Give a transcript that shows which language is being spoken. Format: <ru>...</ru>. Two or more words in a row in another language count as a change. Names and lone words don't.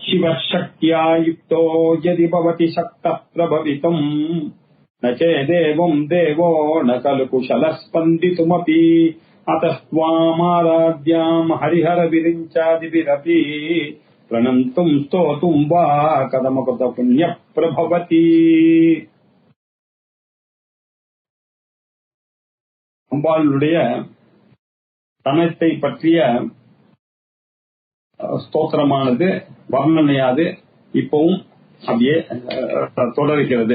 <sa>शिवशक्त्या युक्तो यदि भवति शक्तः प्रभवितुम् न चेदेवं देवो न खलु कुशलः स्पन्दितुमपि अतस्त्वामाराध्याम् हरिहरविरिञ्चादिभिरपि प्रणन्तुम् स्तोतुम् वा कथमकृत पुण्यः प्रभवति.</sa> <ta>அம்பாளுடைய தனத்தை பற்றிய ஸ்தோத்திரமானது வர்ணனையாது இப்பவும் அப்படியே தொடர்கிறது.</ta>